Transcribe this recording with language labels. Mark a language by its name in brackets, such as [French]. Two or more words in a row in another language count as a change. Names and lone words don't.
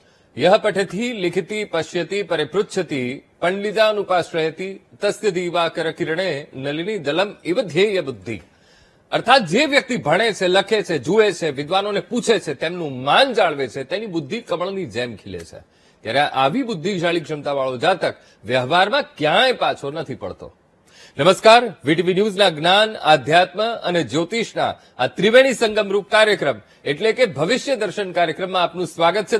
[Sanskrit] यह पठति लिखति पश्यति परिपृच्छति पंडितानुपाश्रयति तस्य दिवाकर किरणे नलिनी दलम इव ध्येय बुद्धि। [Gujarati] અર્થાત જે વ્યક્તિ ભણે છે, લખે છે, જુએ છે, વિદ્વાનોને પૂછે છે, તેમનું માન જાળવે છે, તેની બુદ્ધિ કમળની જેમ ખીલે છે। ત્યારે આવી બુદ્ધિશાળી ક્ષમતાવાળો જાતક વ્યવહારમાં ક્યાંય પાછો નથી પડતો। નમસ્કાર, વીટીવી ન્યૂઝના જ્ઞાન, આધ્યાત્મ અને જ્યોતિષના આ ત્રિવેણી સંગમરૂપ કાર્યક્રમ એટલે કે ભવિષ્ય દર્શન કાર્યક્રમમાં આપનું સ્વાગત છે।